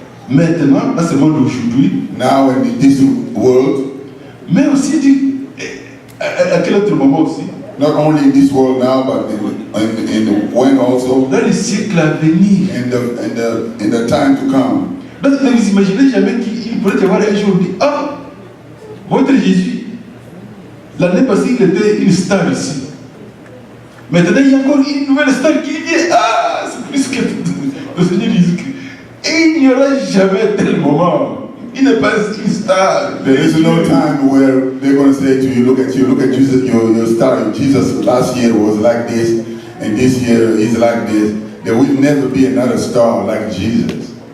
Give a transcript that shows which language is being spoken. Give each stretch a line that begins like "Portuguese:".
French: Maintenant, dans ce monde d'aujourd'hui,
English: Now in this world,
French: mais aussi à quel autre moment aussi,
English: not only in this world now, but in when also,
French: dans les siècles à venir.
English: in the time to come.
French: Donc, ne vous imaginez jamais qu'il pourrait y avoir un jour où on dit, ah, votre Jésus, l'année passée, il était une star ici. Maintenant, il y a encore une nouvelle star qui vient. Ah, c'est plus que le Seigneur Jésus-Christ. Et il n'y aura jamais tel moment. Il n'est pas une star.
English: There is no time where they're going to say to you, look at Jesus, your star. Jesus last year was like this, and this year is like this. There will never be another star like Jesus.